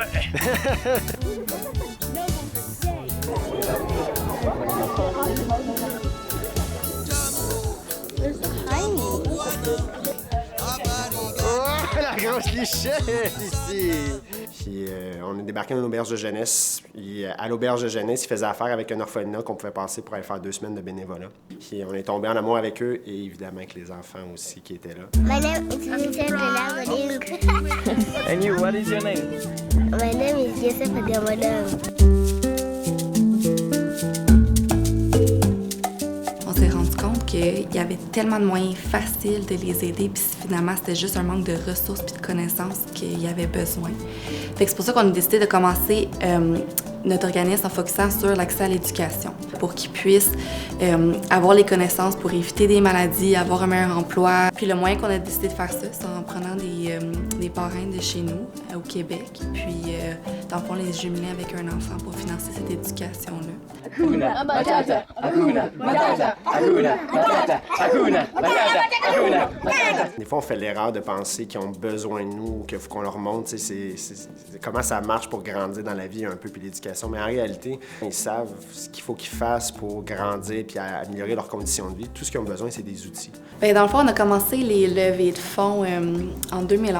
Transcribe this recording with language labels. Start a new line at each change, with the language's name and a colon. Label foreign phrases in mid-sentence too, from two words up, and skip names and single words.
French: La grosse lichette ici! Puis on est débarqué dans une auberge de jeunesse. Puis à l'auberge de jeunesse, ils faisaient affaire avec un orphelinat qu'on pouvait passer pour aller faire 2 semaines de bénévolat. Puis on est tombé en amour avec eux et évidemment avec les enfants aussi qui étaient là.
English: My name is Vincent Delagoding. And you, what is your name? My name is Joseph Agamadam.
French: On s'est rendu compte qu'il y avait tellement de moyens faciles de les aider, puis finalement, c'était juste un manque de ressources puis de connaissances qu'il y avait besoin. Fait que c'est pour ça qu'on a décidé de commencer notre organisme en focusant sur l'accès à l'éducation, pour qu'ils puissent avoir les connaissances pour éviter des maladies, avoir un meilleur emploi. Puis le moyen qu'on a décidé de faire ça, c'est en prenant des parrains de chez nous, au Québec, puis dans le fond, les jumeler avec un enfant pour financer cette éducation-là.
Swahili: Hakuna Matata, Hakuna Matata, Hakuna Matata, Hakuna Matata, Hakuna Matata.
French: Des fois, on fait l'erreur de penser qu'ils ont besoin de nous, qu'il faut qu'on leur montre comment ça marche pour grandir dans la vie un peu, puis l'éducation. Mais en réalité, ils savent ce qu'il faut qu'ils fassent pour grandir puis améliorer leurs conditions de vie. Tout ce qu'ils ont besoin, c'est des outils. Bien, dans le fond, on a commencé les levées de fonds en 2011.